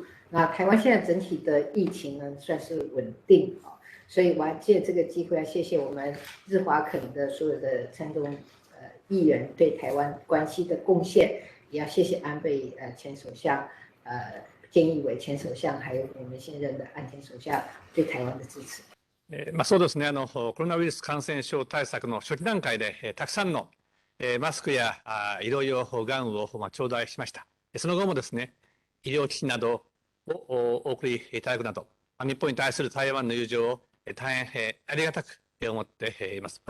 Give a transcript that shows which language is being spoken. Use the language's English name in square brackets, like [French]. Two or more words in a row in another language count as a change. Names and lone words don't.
[Chinese] 那台湾现在整体的疫情呢，算是稳定啊，所以我要借这个机会要谢谢我们日华肯的所有的参众议员对台湾关系的贡献，也要谢谢安倍前首相、菅义伟前首相，还有我们现任的岸田首相对台湾的支持。 [Japanese] そうですね、コロナウイルス感染症対策の初期段階で、たくさんのマスクや医療用ガウンを頂戴しました。その後もですね、医療機器などをお送りいただくなど、日本に対する台湾の友情を大変ありがたく思っています。